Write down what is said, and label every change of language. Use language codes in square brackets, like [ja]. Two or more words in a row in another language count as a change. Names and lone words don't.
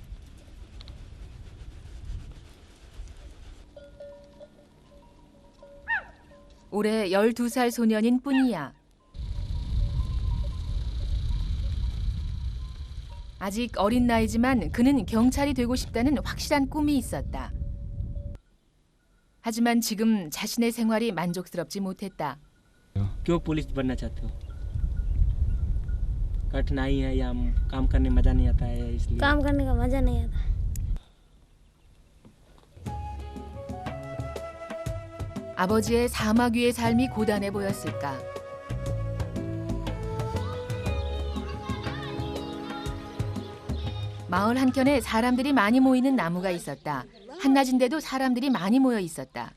[ko] 올해 12살 소년인 뿌니아. 아직 어린 나이지만 그는 경찰이 되고 싶다는 확실한 꿈이 있었다. 하지만 지금 자신의 생활이 만족스럽지 못했다. [hi] क्यों पुलिस बनना चाहते हो? कठिनाई है या काम करने में मजा नहीं आता है इसलिए? काम करने का मजा नहीं आता। [ko] 아버지의 사막 위의 삶이 고단해 보였을까? 마을 한켠에 사람들이 많이 모이는 나무가 있었다. 한낮인데도 사람들이 많이 모여 있었다.